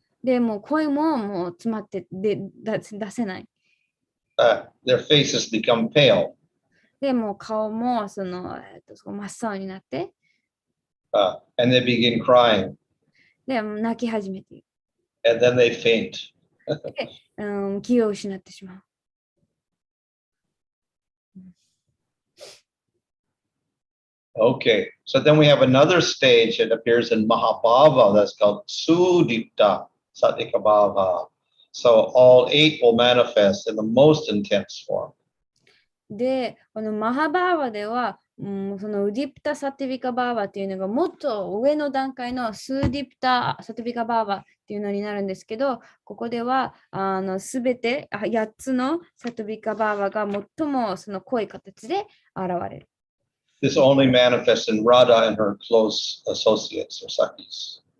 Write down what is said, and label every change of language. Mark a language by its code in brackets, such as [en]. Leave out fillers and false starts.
[ja] で、もう声も詰まって出せない。 [en] Their faces become pale. [ja] で、もう顔も真っ青になって、 [en] and they begin crying. [ja] で、泣き始めている。 [en] And then they faint. [ja] で、気を失ってしまう。 [en] Okay, so then we have another stage that appears in Mahabhava that's called Sudipta Satikabhava. So all eight will manifest in the most intense form. [ja] で、このマハバーバでは、そのウディプタ・サティビカ・バーバっていうのがもっと上の段階のスーディプタ・サティビカ・バーバっていうのになるんですけど、ここではすべて8つのサティビカ・バーバが最もその濃い形で現れる。 [en] This only manifests in Radha and her close associates or sakis.